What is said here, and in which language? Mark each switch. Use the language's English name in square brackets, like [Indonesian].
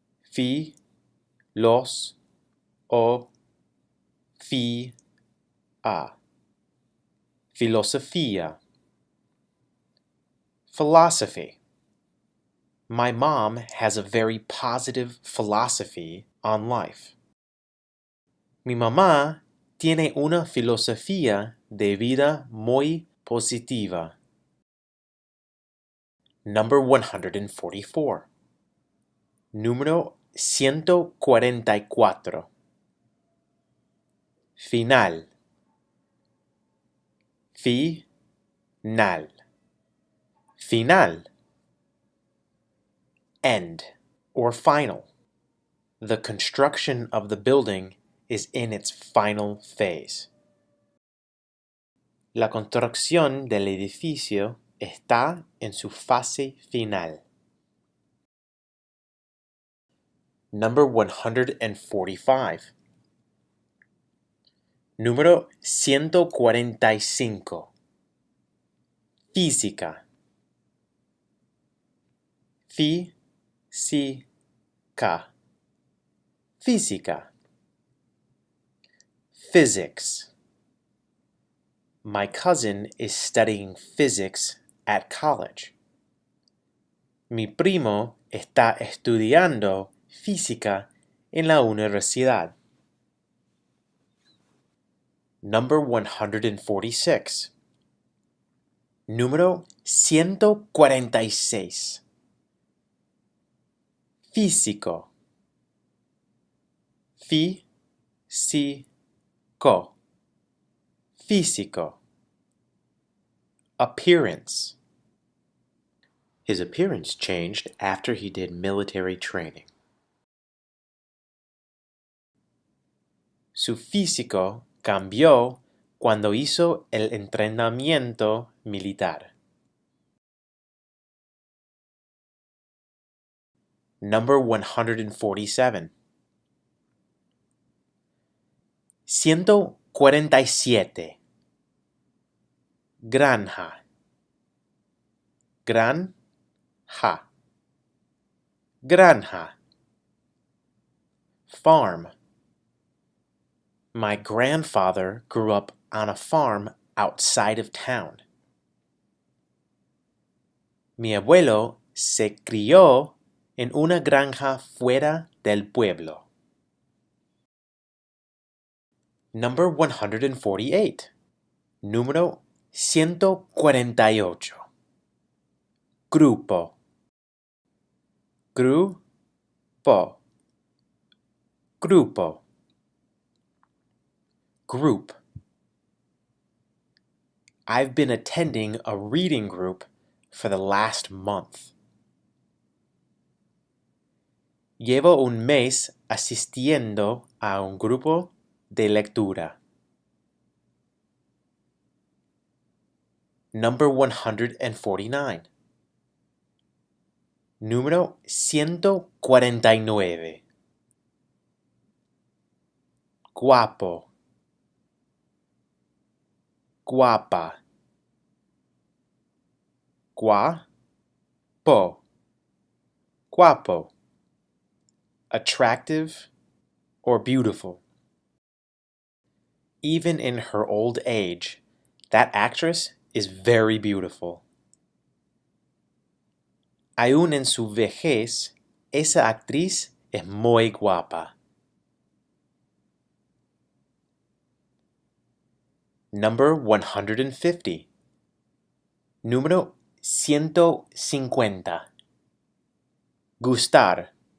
[Spanish] Fee-loh-soh-FEE-ah. Filosofía. [English] Philosophy. My mom has a very positive philosophy on life. [Spanish] Mi mamá tiene una filosofía de vida muy positiva. [English] Number 144. [Spanish] Número 144. Final. Fee-nahl. Final. [English] End or final. The construction of the building is in its final phase. [Spanish] La construcción del edificio está en su fase final. [English] Number 145. [Spanish] Número 145. Física. Fee-see-kah. Física. [English] Physics. My cousin is studying physics at college. [Spanish] Mi primo está estudiando física en la universidad. [English] Number 146. [Spanish] Número 146. Físico. Fee-see-kah. Físico. Appearance. [English] His appearance changed after he did military training. [Spanish] Su físico cambió cuando hizo el entrenamiento militar. [English] Number 147. [Spanish] 147. Granja. Granja. Granja. Farm. [English] My grandfather grew up on a farm outside of town. [Spanish] Mi abuelo se crió en una granja fuera del pueblo. [English] Number 148. [Spanish] Número 148. Grupo. Grupo. Grupo. [English] Group. I've been attending a reading group for the last month. [Spanish] Llevo un mes asistiendo a un grupo de lectura. [English] Number 149. [Spanish] Número 149. Guapo. Guapa. Guapo. Guapo. [English] Attractive or beautiful. Even in her old age, that actress is very beautiful. [Spanish] Aún en su vejez, esa actriz es muy guapa. [English] Number 150. [Spanish] Número 150. Gustar.